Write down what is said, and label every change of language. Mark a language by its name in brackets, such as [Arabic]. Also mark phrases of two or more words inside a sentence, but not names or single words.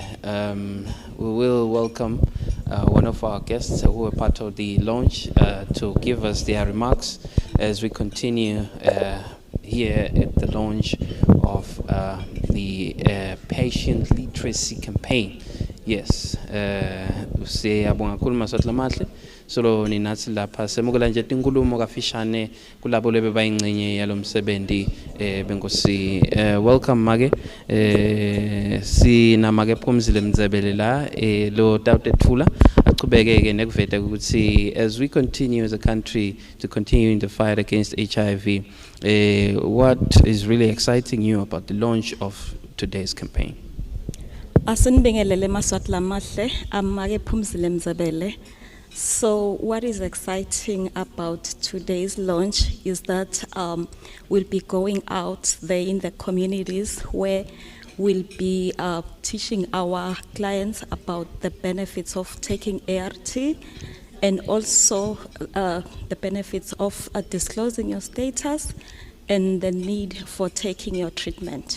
[English] We will welcome one of our guests who are part of the launch to give us their remarks as we continue here at the launch of the patient literacy campaign. Yes, [Swati] siyabonga kakhulu Maswati lamahle. Solo ninathi lapha semukela nje tinkulumo kafishane kulabo lebe bayingcenye yalomsebenzi benkosi. [English] Welcome [Swati] make sina make Phumzile Mndzebele la lo tawutetfula achubekeke nekuveta ukuthi [English] as we continue as a country to continue in the fight against HIV, what is really exciting you about the launch of today's campaign? [Swati] Asinibingelele Maswati lamahle, amake Phumzile Mndzebele. [English] So what is exciting about today's launch is that we'll be going out there in the communities where we'll be teaching our clients about the benefits of taking ART and also the benefits of disclosing your status and the need for taking your treatment.